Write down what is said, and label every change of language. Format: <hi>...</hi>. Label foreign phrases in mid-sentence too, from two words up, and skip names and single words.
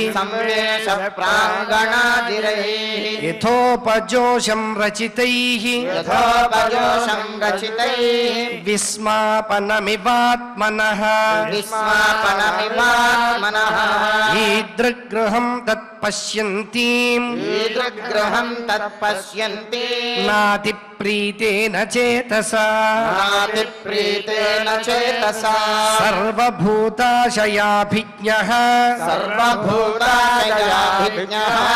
<sa>संवेश प्राङ्गणाजिरैः यथोपजोषं रचितैः यथोपजोषं रचितैः विस्मापनमिवात्मनः विस्मापनमिवात्मनः ईदृग्गृहं तत् తత్పశ్యంతీం ఈదృగ్రహం తత్పశ్యంతి నాతి ప్రీతేన చేతసా నాతిప్రీతేన చేతసా సర్వభూతాశయాభిజ్ఞః సర్వభూతాశయాభిజ్ఞః</sa>